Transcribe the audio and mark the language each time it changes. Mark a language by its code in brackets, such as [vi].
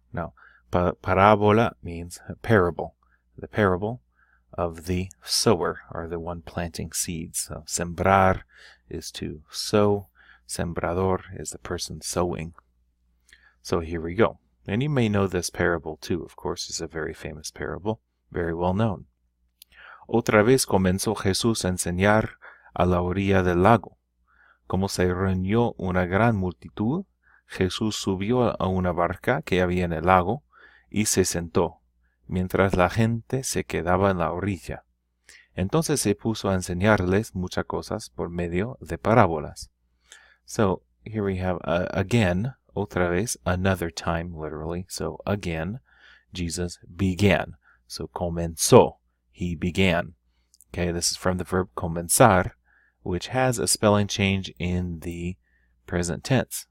[en] Now, parábola means parable, the parable of the sower, or the one planting seeds. So sembrar is to sow, sembrador is the person sowing. So here we go. And you may know this parable too, of course. It's a very famous parable, very well known. [es] Otra vez comenzó Jesús a enseñar a la orilla del lago. Como se reunió una gran multitud, Jesús subió a una barca que había en el lago y se sentó, mientras la gente se quedaba en la orilla. Entonces se puso a enseñarles muchas cosas por medio de parábolas. [en] So here we have again, [es] otra vez, [en] another time, literally. So again, Jesus began. So comenzó. He began. Okay, this is from the verb comenzar, which has a spelling change in the present tense.